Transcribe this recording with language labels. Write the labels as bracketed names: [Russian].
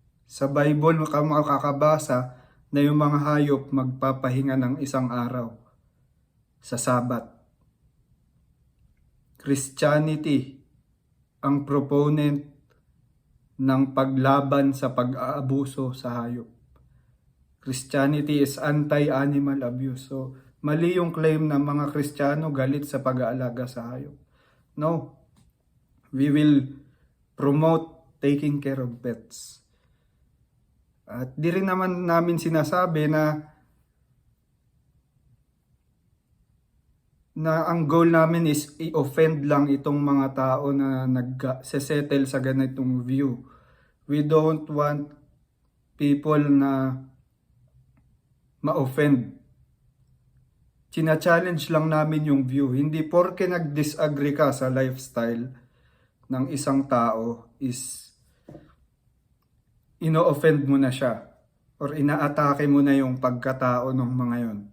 [Filipino] Sa Bible makakabasa na yung mga hayop magpapahinga ng isang araw sa Sabat. Christianity ang proponent ng paglaban sa pag-aabuso sa hayop. [English] Christianity is anti-animal abuse. [Filipino] So, mali yung claim ng mga Kristiyano galit sa pag-aalaga sa hayop. [English] No. We will promote taking care of pets. [Filipino] At di rin naman namin sinasabi na ang goal namin is i-offend lang itong mga tao na nag-settle sa ganitong view. [English] We don't want people [Filipino] na ma-offend. China-challenge lang namin yung view. Hindi porke nag-disagree ka sa lifestyle ng isang tao is ino-offend mo na siya or inaatake mo na yung pagkatao ng mga yon.